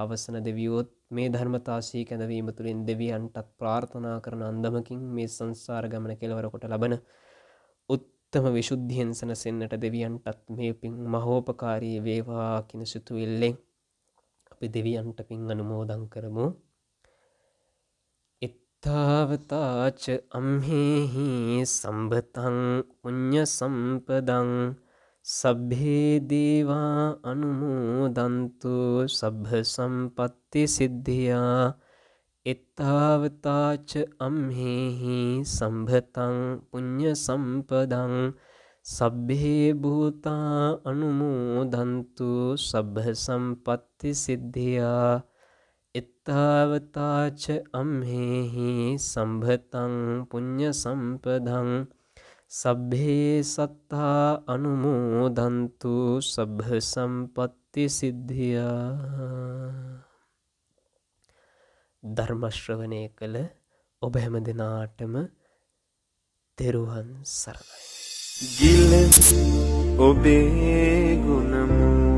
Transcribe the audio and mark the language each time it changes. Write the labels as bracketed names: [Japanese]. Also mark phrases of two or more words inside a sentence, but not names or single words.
[Sinhala] අවසන දෙවියෝත් මේ ධර්මතාශී කැඳවීම තුළින් දෙවියන්ටත් ප්‍රාර්ථනා කරන අන්දමකින් මේ සංසාර ගමන කෙලවර කොට ලබන උත්තම විශුද්ධියෙන් සැනසෙන්නට දෙවියන්ටත් මේ පින් මහෝපකාරී වේවා කියන සිතුවිල්ලෙන් අපි දෙවියන්ට පින් අනුමෝදන් කරමු. [Pali] තාවතාච අම්හෙහි සම්බතං පුඤ්ඤ සම්පදං සබ්බේ දේවා අනුමෝදන්තු සබ්බ සම්පත්ති සිද්ධියා. එත්තාවතාච අම්හෙහි සම්බතං පුඤ්ඤ සම්පදං සබ්බේ භූතා අනුමෝදන්තු සබ්බ සම්පත්ති සිද්ධියා. එත්තාවතාච අම්හෙහි සම්භතං පුඤ්ඤ සම්පදං සබ්බේ සත්තා අනුමෝදන්තු සබ්බ සම්පත්ති සිද්ධියා. [Sinhala] ධර්ම ශ්‍රවණය කළ ඔබ හැම දෙනාටම තෙරුවන් සරණයි. ගිල ඔබේ ගුණමු